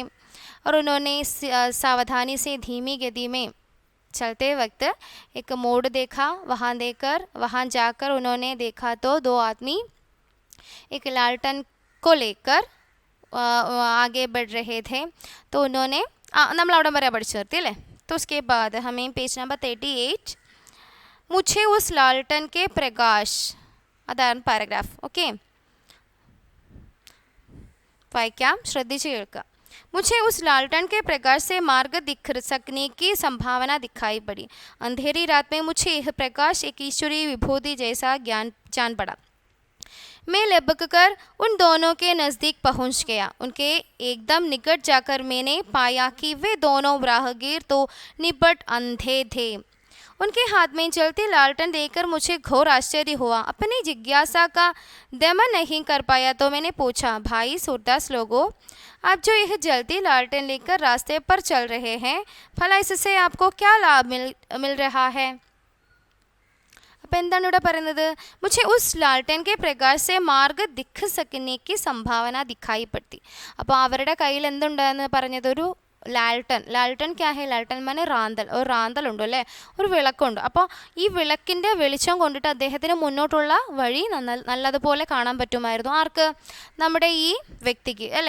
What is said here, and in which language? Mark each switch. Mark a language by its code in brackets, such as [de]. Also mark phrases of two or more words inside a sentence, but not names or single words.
[hi] और उन्होंने सावधानी से धीमी गति में चलते वक्त एक मोड़ देखा। वहाँ जाकर उन्होंने देखा तो दो आदमी एक लालटेन को लेकर आगे बढ़ रहे थे। तो उन्होंने [ml] നമ്മൾ അവിടെ വരെ പഠിച്ചു നിർത്തി അല്ലേ? [hi] तो उसके बाद हमें [en] page number [hi] 38, मुझे उस लालटेन के प्रकाश, [ml] അതാണ് പാരഗ്രാഫ്. ഓക്കെ, വായിക്കാം, ശ്രദ്ധിച്ച് കേൾക്കുക. [hi] मुझे उस लालटेन के प्रकाश से मार्ग दिख सकने की संभावना दिखाई पड़ी। अंधेरी रात में मुझे यह प्रकाश एक ईश्वरीय विभूति जैसा जान पड़ा। मैं लपक कर उन दोनों के नज़दीक पहुंच गया। उनके एकदम निकट जाकर मैंने पाया कि वे दोनों राहगीर तो निपट अंधे थे। उनके हाथ में जलती लालटेन देखकर मुझे घोर आश्चर्य हुआ। अपनी जिज्ञासा का दमन नहीं कर पाया तो मैंने पूछा, भाई सूरदास लोगों, आप जो यह जलती लालटेन लेकर रास्ते पर चल रहे हैं, भला इससे आपको क्या लाभ मिल रहा है? [ml] അപ്പം എന്താണ് ഇവിടെ പറയുന്നത്? [hi] मुझे उस लालटेन के प्रकाश से मार्ग दिख सकने की संभावന दिखाई पड़ती. [ml] അപ്പോൾ അവരുടെ കയ്യിൽ എന്തുണ്ടായെന്ന് പറഞ്ഞത്? ഒരു [hi] लालटेन क्या है? लालटेन माने [ml] റാന്തൽ. ഒരു റാന്തലുണ്ട് അല്ലേ? ഒരു വിളക്കുണ്ട്. അപ്പോൾ ഈ വിളക്കിൻ്റെ വെളിച്ചം കൊണ്ടിട്ട് അദ്ദേഹത്തിന് മുന്നോട്ടുള്ള വഴി നല്ലതുപോലെ കാണാൻ പറ്റുമായിരുന്നു. ആർക്ക്? നമ്മുടെ ഈ വ്യക്തിക്ക്, അല്ലേ?